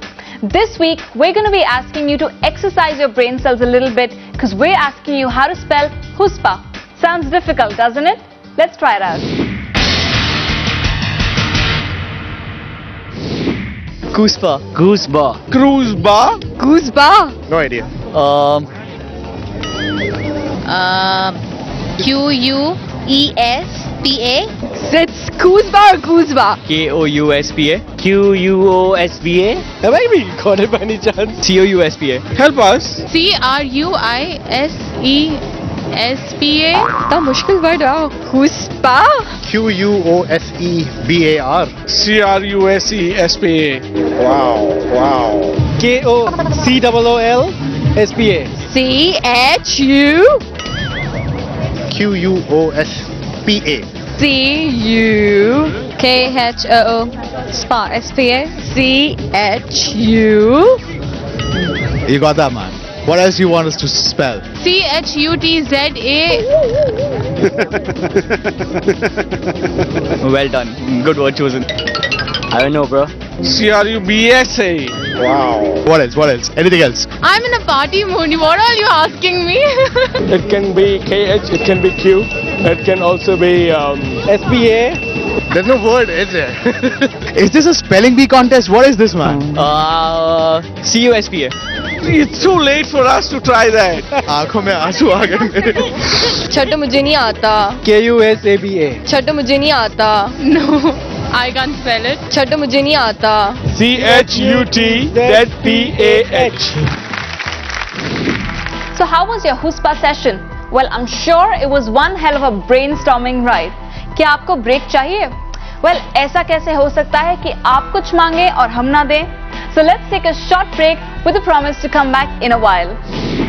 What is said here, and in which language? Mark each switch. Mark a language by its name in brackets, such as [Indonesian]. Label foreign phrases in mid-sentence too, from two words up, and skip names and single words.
[English] This week, we're going to be asking you to exercise your brain cells a little bit because we're asking you how to spell huspa. Sounds difficult, doesn't it? Let's try it out. Gooseba. Gooseba. Cruiseba. Gooseba. No idea. Q-U-E-S-P-A. It's Gooseba or Gooseba? K-O-U-S-P-A. Q-U-O-S-B-A. Have I been got it by any chance? C-O-U-S-P-A. Help us. C-R-U-I-S-E-S-P-A. The mushkil word out. Gooseba. Q-U-O-S-E-B-A-R. C-R-U-S-E-S-P-A. Wow. K-O-C-O-O-L-S-P-A. C-H-U. Q-U-O-S-P-A. C-U-K-H-O-O. Spa. S-P-A. C-H-U. You got that, man. What else you want us to spell? C-H-U-T-Z-A. Well done. Good word chosen. I don't know, bro. C-R-U-B-S-A. Wow. What else? Anything else? I'm in a party mood. What are you asking me? It can be KH, it can be Q, it can also be SPA. There's no word, is there? Is this a spelling bee contest? What is this, man? C-U-S-P-A. It's too late for us to try that. [Hindi] आँखों में आंसू आ गए मेरे. छठो मुझे नहीं आता. [English] K-U-S-A-B-A. [Hindi] छठो मुझे नहीं आता. [English] No, I can't spell it. [Hindi] छठो मुझे नहीं आता. [English] C-H-U-T-Z-P-A-H. So how was your huspa session? Well, I'm sure it was one hell of a brainstorming ride. [Hindi] क्या आपको ब्रेक चाहिए? Well, ऐसा कैसे हो सकता है कि आप कुछ मांगे और हम ना दें? [English] So let's take a short break with a promise to come back in a while.